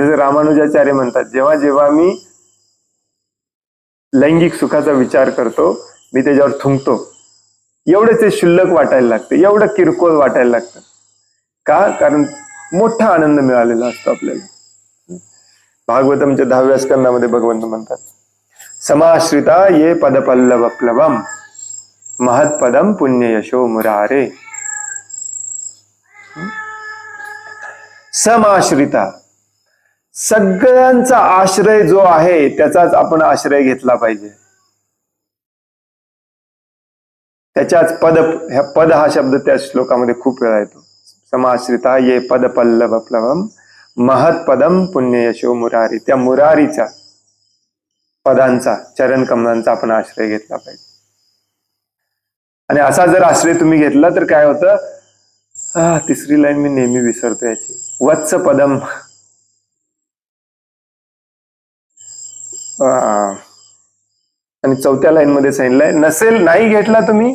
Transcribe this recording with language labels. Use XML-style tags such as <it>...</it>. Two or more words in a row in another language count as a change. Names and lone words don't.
<mr>जसं रामानुजाचार्य म्हणतात, जेव्हा जेव्हा मी लैंगिक सुखाचा विचार करतो, मी त्याच्यावर थुंकतो, एवढं ते शुल्लक वाटायला लागतं, एवढं किरकोळ वाटायला लागतं. का? कारण मोठा आनंद मिळालेला असतो आपल्याला. भागवतमच्या 10व्या स्कंदामध्ये भगवंत म्हणतात,</mr> <sa>समाश्रिता ये पदपल्लवप्लवम महत्पदम पुण्य यशो मुरारे.</sa> <mr>समाश्रिता, सगळ्यांचा आश्रय जो आहे त्याचाच आपण आश्रय घेतला पाहिजे. त्याच्याच पद हा शब्द त्या श्लोकामध्ये खूप वेळा येतो.</mr> <sa>समाश्रिता ये पद पल्लवप्लवम महत्पदम पुण्य यशो मुरारी.</sa> <mr>त्या मुरारीचा, पदांचा, चरण कमलांचा आपण आश्रय घेतला पाहिजे. आणि असा जर आश्रय तुम्ही घेतला तर काय होतं, तिसरी लाईन मी नेहमी विसरतो याची,</mr> <sa>वत्स पदम.</sa> <mr>आणि 4थ्या लाईन मध्ये सांगितलंय, नसेल नाही घेतला तुम्ही.</mr>